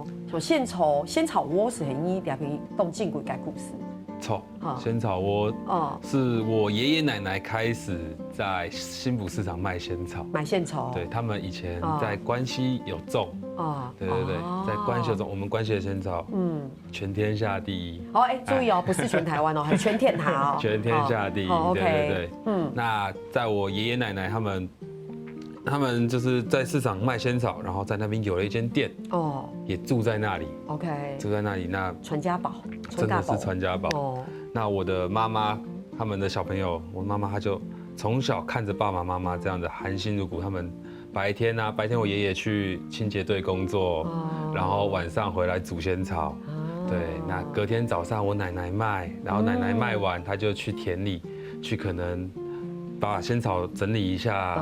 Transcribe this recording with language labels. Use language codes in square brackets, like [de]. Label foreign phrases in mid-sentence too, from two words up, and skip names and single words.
[zh] 從仙草窩是很易兩邊動靜軌改故事。錯，仙草窩是我爺爺奶奶開始在新埔市場賣仙草。賣仙草，對，他們以前在關西有種。對對對，在關西有種，我們關西的仙草，全天下第一。注意哦，不是全台灣哦，還是全天下哦。全天下第一，對對對。那在我爺爺奶奶他們就是在市場賣仙草，然後在那邊有了一間店，也住在那裡。住在那裡，那傳家寶，真的是傳家寶。那我的媽媽，他們的小朋友，我媽媽她就從小看着爸爸媽媽這樣的含辛茹苦，他們白天我爺爺去清潔隊工作，然後晚上回來煮仙草。對，那隔天早上我奶奶賣，然後奶奶賣完，她就去田裡去可能把仙草整理一下。